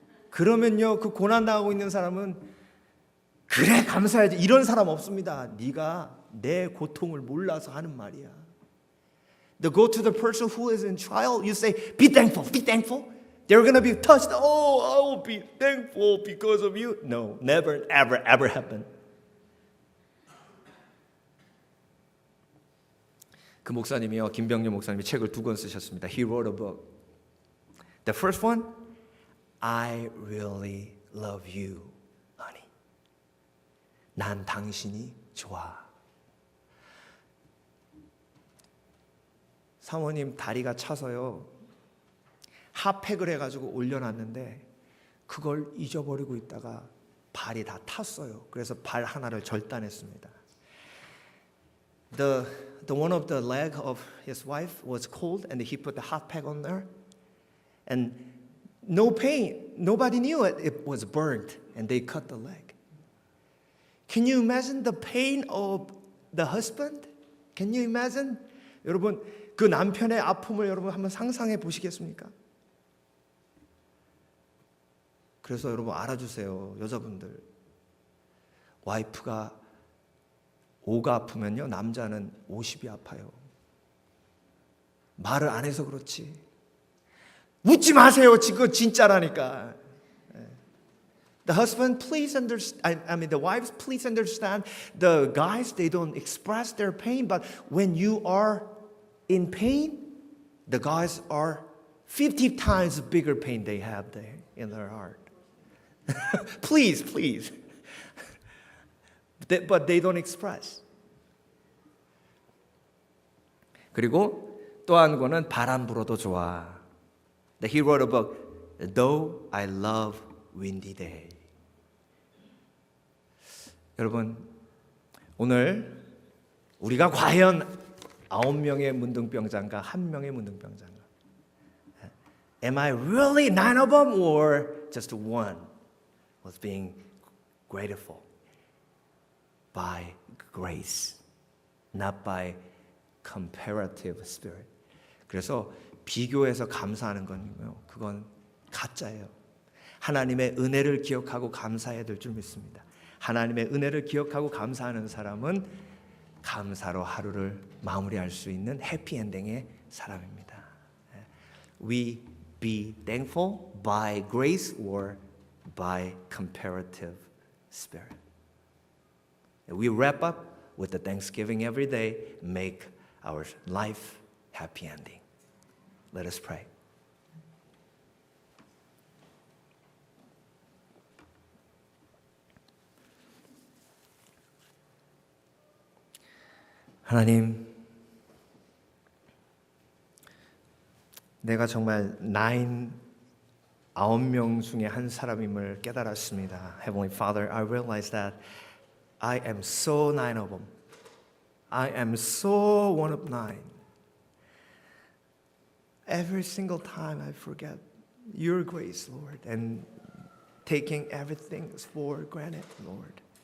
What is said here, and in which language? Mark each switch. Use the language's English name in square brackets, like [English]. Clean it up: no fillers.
[Korean] 그러면요, 그 고난 당하고 있는 사람은 그래 감사해야지 이런 사람 없습니다. 네가 내 고통을 몰라서 하는 말이야. [English] To go to the person who is in trial, you say, be thankful, be thankful. They're going to be touched. Oh, I will be thankful because of you. No, never, ever, ever happen. [Korean] 그 목사님이요, 김병년 목사님이 책을 2권 쓰셨습니다. [English] He wrote a book. The first one, I really love you, honey. [Korean] 난 당신이 좋아. 사모님 다리가 차서요, 핫팩을 해가지고 올려놨는데 그걸 잊어버리고 있다가 발이 다 탔어요. 그래서 발 하나를 절단했습니다. [English] The one of the leg of his wife was cold, and he put the hot pack on there, and no pain. Nobody knew it. It was burnt, and they cut the leg. Can you imagine the pain of the husband? Can you imagine? [Korean] 여러분, 그 남편의 아픔을 여러분 한번 상상해 보시겠습니까? 그래서 여러분 알아주세요, 여자분들. 와이프가 5가 아프면요, 남자는 50이 아파요. 말을 안 해서 그렇지. 웃지 마세요. 지금 진짜라니까. [English] The husband, please understand. I mean, the wives, please understand. The guys, they don't express their pain, but when you are in pain, the guys are 50 times bigger pain they have there in their heart. Please, please. But they don't express. [Korean] 그리고 또 한 권은 바람 불어도 좋아. [English] He wrote a book, Though I Love Windy Day. [Korean] 여러분, 오늘 우리가 과연 9명의 문둥병자인가 1명의 문둥병자인가? [English] Am I really 9 of them or just one was being grateful by grace, not by comparative spirit. [Korean] 그래서 비교해서 감사하는 건요, 그건 가짜예요. 하나님의 은혜를 기억하고 감사해야 될 줄 믿습니다. 하나님의 은혜를 기억하고 감사하는 사람은 감사로 하루를 마무리할 수 있는 해피엔딩의 사람입니다. [English] We be thankful by grace or by comparative spirit. We wrap up with the Thanksgiving every day, make our life happy ending. Let us pray. [Korean] 하나님, 내가 정말 9명 중에 한 사람임을 깨달았습니다. [English] Heavenly Father, I realize that I am so 9 of them. I am so one of 9. Every single time I forget your grace, Lord, and taking everything for granted, Lord.